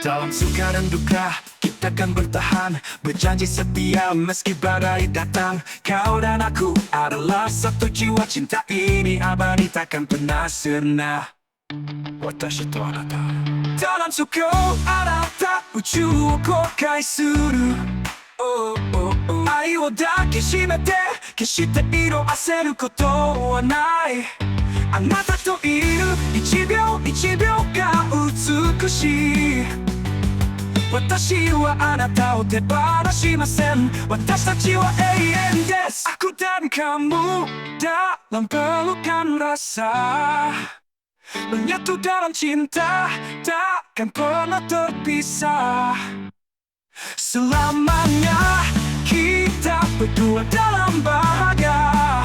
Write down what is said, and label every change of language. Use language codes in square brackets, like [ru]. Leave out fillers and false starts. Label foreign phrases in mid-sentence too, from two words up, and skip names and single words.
[id] suka dan duka kita kan bertahan, berjanji setia meski badai datang. Kau dan aku adalah satu jiwa, cinta ini abadi takkan pernah sirna. [ja] 私とあなた [id] dalam suka [ja] あなた宇宙を航海する. Oh oh oh 愛を抱きしめて決して色あせることはない。あなたといる一秒一秒が美しい。私はあなたを手放しません。私たちは永遠です。 [id] Aku dan kamu dalam pelukan rasa, menyatu dalam cinta takkan pernah terpisah. Selamanya kita berdua dalam bahagia.